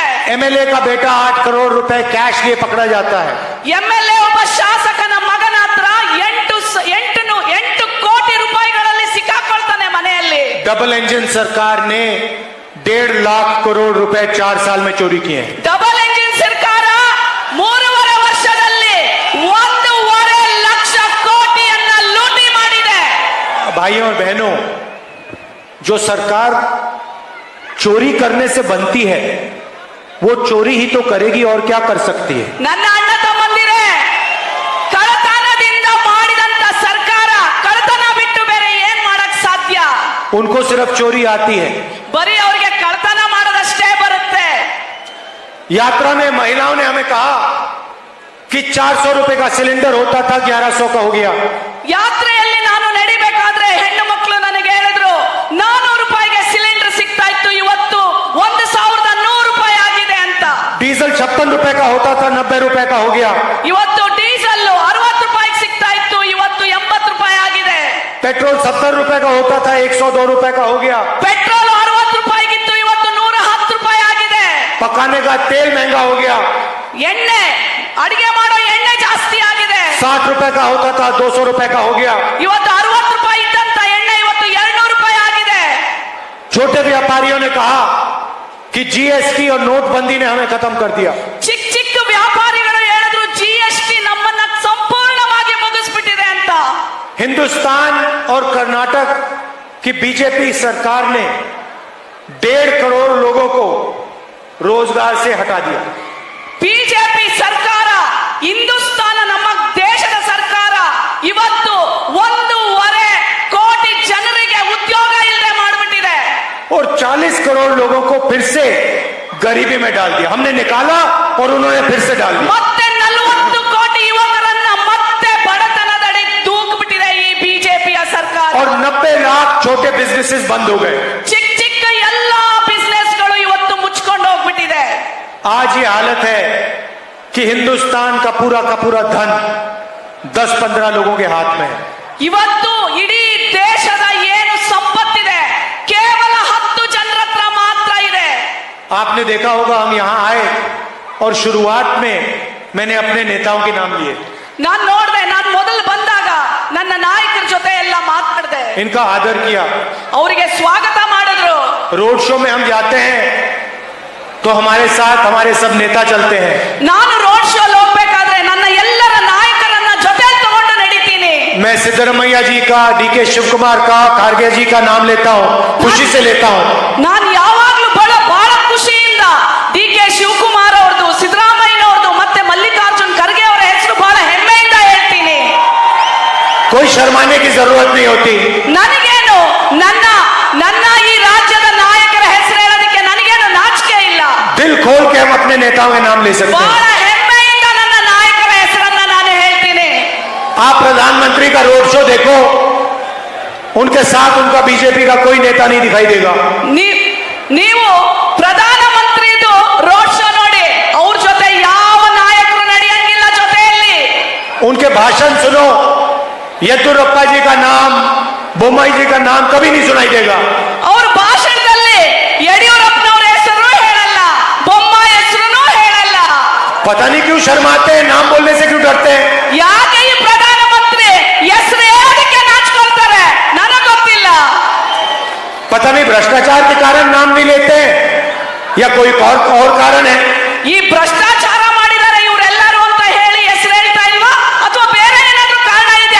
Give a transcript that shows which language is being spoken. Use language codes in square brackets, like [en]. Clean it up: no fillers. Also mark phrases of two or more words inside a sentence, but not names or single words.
[hi] एमएलए का बेटा 8 करोड़ रुपए कैश लिए पकड़ा जाता है। [kn] ಎಂಎಲ್ಎ ಒಬ್ಬ ಶಾಸಕನ ಮಗನ ಹತ್ರ 8 ಕೋಟಿ ರೂಪಾಯಿಗಳಲ್ಲಿ ಸಿಕ್ಕಾಕೊಳ್ತಾನೆ ಮನೆಯಲ್ಲಿ. [en] double engine [hi] सरकार ने 1.5 लाख करोड़ रुपए 4 साल में चोरी किए हैं। [en] double engine [kn] ಸರ್ಕಾರ 3.5 ವರ್ಷದಲ್ಲಿ 1.5 ಲಕ್ಷ ಕೋಟಿಯನ್ನ ಲೂಟಿ ಮಾಡಿದೆ. [hi] भाइयों और बहनों, जो सरकार चोरी करने से बनती है वो चोरी ही तो करेगी और क्या कर सकती है। [kn] ನನ್ನ ಅಣ್ಣ ತಮ್ಮಂದಿರೇ, ಕಳ್ಳತನದಿಂದ ಮಾಡಿದಂತ ಸರ್ಕಾರ ಕಳ್ಳತನ ಬಿಟ್ಟು ಬೇರೆ ಏನ್ ಮಾಡಕ್ ಸಾಧ್ಯ? [hi] उनको सिर्फ चोरी आती है। [kn] ಬರೀ ಅವ್ರಿಗೆ ಕಳ್ಳತನ ಮಾಡೋದಷ್ಟೇ ಬರುತ್ತೆ. [hi] यात्रा में महिलाओं ने हमें कहा कि 400 रुपए का सिलेंडर होता था 1100 का हो गया। [kn] ಯಾತ್ರೆಯಲ್ಲಿ ನಾನು ನಡಿಬೇಕಾದ್ರೆ ಹೆಣ್ಣು ಮಕ್ಕಳು ನನಗೆ ಹೇಳಿದ್ರು 400 ರೂಪಾಯಿಗೆ ಸಿಲಿಂಡರ್ ಸಿಗ್ತಾ ಇತ್ತು, ಇವತ್ತು 1,100 ರೂಪಾಯಿ ಆಗಿದೆ ಅಂತ. [hi] डीजल 56 रुपए का होता था 90 रुपए का हो गया। [kn] ಇವತ್ತು ಡೀಸೆಲ್ 60 ರೂಪಾಯಿಗೆ ಸಿಗ್ತಾ ಇತ್ತು, ಇವತ್ತು 80 ರೂಪಾಯಿ ಆಗಿದೆ. [hi] पेट्रोल 70 रुपए का होता था 102 रुपए का हो गया। [kn] ಪೆಟ್ರೋಲ್ 60 ರೂಪಾಯಿಗಿತ್ತು, ಇವತ್ತು 110 ರೂಪಾಯಿ ಆಗಿದೆ. [hi] पकाने का तेल महंगा हो गया। [kn] ಎಣ್ಣೆ, ಅಡಿಗೆ ಮಾಡೋ ಎಣ್ಣೆ ಜಾಸ್ತಿ ಆಗಿದೆ. [hi] 60 रुपए का होता था 200 रुपए का हो गया। [kn] ಇವತ್ತು 60 ರೂಪಾಯಿ ಇದ್ದಂತ ಎಣ್ಣೆ ಇವತ್ತು 200 ರೂಪಾಯಿ ಆಗಿದೆ. [hi] छोटे व्यापारियों ने कहा कि जीएसटी और नोटबंदी ने हमें खत्म कर दिया। [kn] ಚಿಕ್ಕ ಚಿಕ್ಕ ವ್ಯಾಪಾರಿಗಳು ಹೇಳಿದ್ರು ಜಿಎಸ್ಟಿ ನಮ್ಮನ್ನ ಸಂಪೂರ್ಣವಾಗಿ ಮುಗಿಸ್ಬಿಟ್ಟಿದೆ ಅಂತ. [hi] हिंदुस्तान और कर्नाटक की बीजेपी सरकार ने 1.5 करोड़ लोगों को रोजगार से हटा दिया। [kn] ಬಿಜೆಪಿ ಸರ್ಕಾರ, ಹಿಂದೂಸ್ತಾನ ನಮ್ಮ ದೇಶದ ಸರ್ಕಾರ ಇವತ್ತು 1.5 ಕೋಟಿ ಜನರಿಗೆ ಉದ್ಯೋಗ ಇಲ್ಲದೆ ಮಾಡಿಬಿಟ್ಟಿದೆ. [hi] और 40 करोड़ लोगों को फिर से गरीबी में डाल दिया। हमने निकाला और उन्होंने फिर से डाल दिया। [kn] ಮತ್ತೆ 40 ಕೋಟಿ ಯುವಕರನ್ನ ಮತ್ತೆ ಬಡತನದಡಿ ದೂಕ್ಬಿಟ್ಟಿದೆ ಈ ಬಿಜೆಪಿಯ ಸರ್ಕಾರ. [hi] और 90 लाख छोटे बिजनेसेस बंद हो गए। [kn] ಚಿಕ್ಕ ಚಿಕ್ಕ ಎಲ್ಲಾ ಬಿಸ್ನೆಸ್ಗಳು ಇವತ್ತು ಮುಚ್ಕೊಂಡು ಹೋಗ್ಬಿಟ್ಟಿದೆ. [hi] आज ये हालत है कि हिंदुस्तान का पूरा धन 10-15 लोगों के हाथ में है। [kn] ಇವತ್ತು ಇಡೀ ದೇಶದ ಏನು ಸಂಪತ್ತಿದೆ ಕೇವಲ 10 ಜನರ ಹತ್ರ ಮಾತ್ರ ಇದೆ. [hi] आपने देखा होगा, हम यहाँ आए और शुरुआत में मैंने अपने नेताओं के नाम लिए। [kn] ನಾನ್ ನೋಡ್ದೆ, ನಾನ್ ಮೊದಲು ಬಂದಾಗ ನನ್ನ ನಾಯಕರ ಜೊತೆ ಎಲ್ಲ ಮಾತಾಡ್ದೆ, [hi] इनका आदर किया। [kn] ಅವರಿಗೆ ಸ್ವಾಗತ ಮಾಡಿದ್ರು। [en] road show [hi] में हम जाते हैं तो हमारे साथ हमारे सब नेता चलते हैं। [kn] ನಾನು [en] road show [kn] ಹೋಗ್ಬೇಕಾದ್ರೆ ನನ್ನ ಎಲ್ಲರ ನಾಯಕರನ್ನ ಜೊತೆ ತಗೊಂಡು ನಡೀತೀನಿ। [hi] मैं सिद्धरमैया जी का, डीके शिव कुमार का, खारगे जी का नाम लेता हूँ, खुशी से लेता हूँ। [kn] ನಾನು ಯಾವಾಗ್ಲೂ ಬಹಳ ಖುಷಿಯಿಂದ ಡಿ ಕೆ ಶಿವಕುಮಾರ್ ಅವ್ರದ್ದು, ಸಿದ್ದರಾಮಯ್ಯನವ್ರದ್ದು ಮತ್ತೆ ಮಲ್ಲಿಕಾರ್ಜುನ್ ಖರ್ಗೆ ಅವರ ಹೆಸರು ಬಹಳ ಹೆಮ್ಮೆಯಿಂದ ಹೇಳ್ತೀನಿ। [hi] कोई शर्माने की जरूरत नहीं होती। [kn] ನನಗೇನು ನನ್ನ ಈ ರಾಜ್ಯದ ನಾಯಕರ ಹೆಸರು ಹೇಳೋದಕ್ಕೆ ನನಗೇನು ನಾಚಿಕೆ ಇಲ್ಲ। [hi] दिल खोल के हम अपने नेताओं के नाम ले सकते [kn] ಬಹಳ [hi] हैं। [kn] ಹೆಮ್ಮೆಯಿಂದ ನನ್ನ ನಾಯಕರ ಹೆಸರನ್ನ ನಾನು ಹೇಳ್ತೀನಿ। [hi] आप प्रधानमंत्री का [en] road show [hi] देखो, उनके साथ उनका बीजेपी का कोई नेता नहीं दिखाई देगा। [kn] ನೀವು ಪ್ರಧಾನಮಂತ್ರಿದು [en] road show [kn] ನೋಡಿ, ಅವ್ರ ಜೊತೆ ಯಾವ ನಾಯಕರು ನಡೆಯಂಗಿಲ್ಲ ಜೊತೆಯಲ್ಲಿ। [hi] उनके भाषण सुनो, येदुरप्पा जी का नाम, बोम्मई जी का नाम कभी नहीं सुनाई देगा। [kn] ಅವ್ರ ಭಾಷಣದಲ್ಲಿ ಯಡಿಯೂರಪ್ಪನವರ ಹೆಸರು ಹೇಳಲ್ಲ, ಬೊಮ್ಮಾಯಿ ಹೆಸರು ಹೇಳಲ್ಲ। [hi] पता नहीं क्यों शर्माते हैं, नाम बोलने से क्यों डरते हैं। [kn] ಯಾಕೆ ಈ ಪ್ರಧಾನಮಂತ್ರಿ ಹೆಸರು ಹೇಳೋದಕ್ಕೆ ನಾಚ್ಕೊಳ್ತಾರೆ ನನಗೆ ಗೊತ್ತಿಲ್ಲ। [hi] पता नहीं भ्रष्टाचार के कारण नाम नहीं लेते हैं या कोई और कारण है। [kn] ಈ ಭ್ರಷ್ಟಾಚಾರ ಮಾಡಿದ್ದಾರೆ ಇವರೆಲ್ಲರೂ ಅಂತ ಹೇಳಿ ಹೆಸರು ಹೇಳ್ತಾ ಇಲ್ವಾ, ಅಥವಾ ಬೇರೆ ಏನಾದ್ರೂ ಕಾರಣ ಇದೆಯಾ?